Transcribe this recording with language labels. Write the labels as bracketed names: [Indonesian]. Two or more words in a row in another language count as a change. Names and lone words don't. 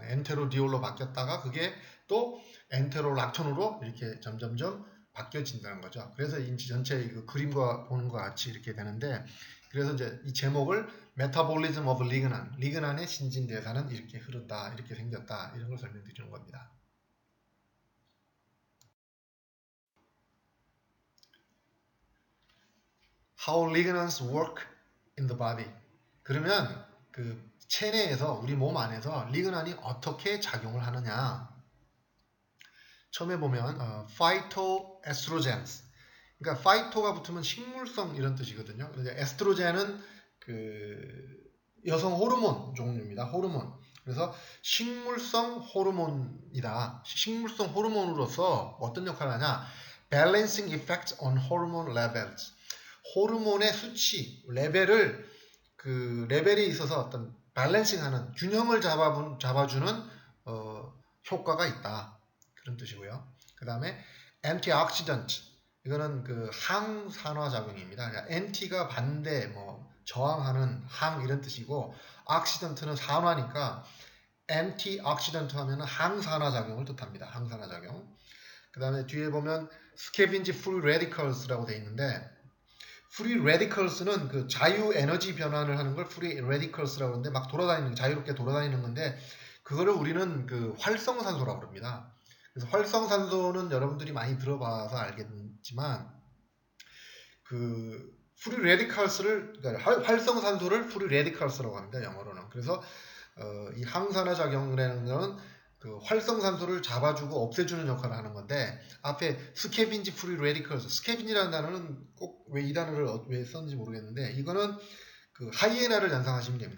[Korean] 엔테로디올로 바뀌었다가 그게 또 엔테로락톤으로 이렇게 점점점 바뀌어진다는 거죠. 그래서 인체 전체 그 그림과 보는 것 같이 이렇게 되는데 그래서 이제 이 제목을 [English] metabolism of lignan, [Korean] 리그난의 신진대사는 이렇게 흐른다, 이렇게 생겼다 이런 걸 설명드리는 겁니다. [English] How lignans work in the body. [Korean] 그러면 그 체내에서 우리 몸 안에서 리그난이 어떻게 작용을 하느냐. 처음에 보면 phytoestrogens. 그러니까 phyto가 붙으면 식물성 이런 뜻이거든요. 그런데 에스트로겐은 그 여성 호르몬 종류입니다. 호르몬. 그래서 식물성 호르몬이다. 식물성 호르몬으로서 어떤 역할을 하냐? [English] Balancing effects on hormone levels. [Korean] 호르몬의 수치, 그 레벨에 있어서 어떤 밸런싱하는 균형을 잡아주는 효과가 있다. 그런 뜻이고요. 그 다음에 antioxidant. 이거는 그 항산화 작용입니다. 그러니까 anti가 반대, 뭐 저항하는 항 이런 뜻이고 oxidant는 산화니까 antioxidant 하면은 항산화 작용을 뜻합니다. 항산화 작용. 그 다음에 뒤에 보면 [English] scavenge free radicals [Korean] 라고 되어 있는데 [English] free radicals [Korean] 는 그 자유 에너지 변환을 하는 걸 [English] free radicals [Korean] 라고 하는데 막 돌아다니는 자유롭게 돌아다니는 건데 그거를 우리는 그 활성산소라고 합니다. 그래서 활성산소는 여러분들이 많이 들어봐서 알겠지만 그 [English] free radicals [Korean] 를 그러니까 활성산소를 [English] free radicals [Korean] 라고 합니다. 영어로는. 그래서 이 항산화 작용이라는 것은 그 활성산소를 잡아주고 없애주는 역할을 하는 건데 앞에 [English] scavenge free radicals [Korean] 스케빈이라는 단어는 꼭 왜 이 단어를 왜 썼는지 모르겠는데 이거는 그 하이에나를 연상하시면 됩니다.